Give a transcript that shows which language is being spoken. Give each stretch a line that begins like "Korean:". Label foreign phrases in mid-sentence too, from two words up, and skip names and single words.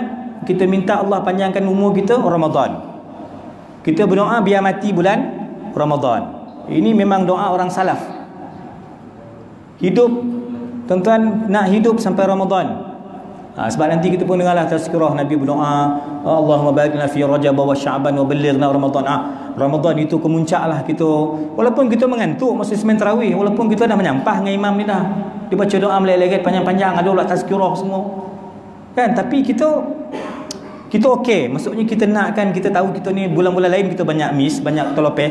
Malay: Kita minta Allah panjangkan umur kita Ramadan. Kita berdoa biar mati bulan Ramadan. Ini memang doa orang salaf. Hidup, tuan-tuan, nak hidup sampai Ramadan. Sebab nanti kita pun dengarlah tazkirah Nabi berdoa,
Arabic: اللهم بارك لنا في رجب وشعبان وبلغنا رمضان.
Malay: Ramadan itu kemuncaklah kita. Walaupun kita mengantuk masa semain tarawih, walaupun kita dah menyampah dengan imam ni dah, dia baca doa melek-leket panjang-panjang, ada pula tazkirah semua kan. Tapi kita okey, maksudnya kita nakkan, kita tahu kita ni bulan-bulan lain kita banyak miss, banyak terlopeh.